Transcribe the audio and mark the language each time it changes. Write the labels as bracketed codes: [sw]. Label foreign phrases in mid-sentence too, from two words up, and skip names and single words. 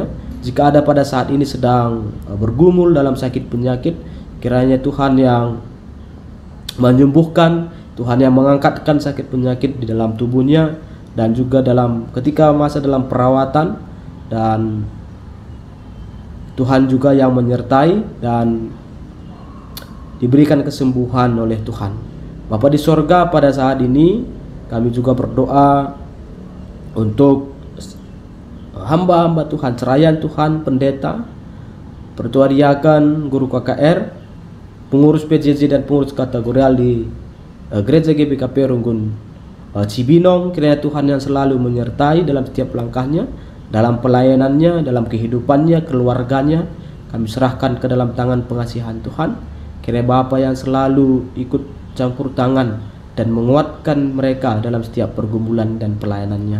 [id] Jika ada pada saat ini sedang bergumul dalam sakit penyakit, kiranya Tuhan yang menyembuhkan, Tuhan yang mengangkatkan sakit penyakit di dalam tubuhnya, dan juga ketika masa dalam perawatan, dan Tuhan juga yang menyertai dan diberikan kesembuhan oleh Tuhan. Bapa di sorga, pada saat ini kami juga berdoa untuk hamba-hamba Tuhan, cerayan Tuhan, pendeta, pertua diakan, guru KKR, pengurus PJJ dan pengurus kategorial di Gereja GBKP Runggun Cibinong. Kiranya Tuhan yang selalu menyertai dalam setiap langkahnya, dalam pelayanannya, dalam kehidupannya, keluarganya. Kami serahkan ke dalam tangan pengasihan Tuhan. Kiranya Bapa yang selalu ikut campur tangan dan menguatkan mereka dalam setiap pergumulan dan pelayanannya.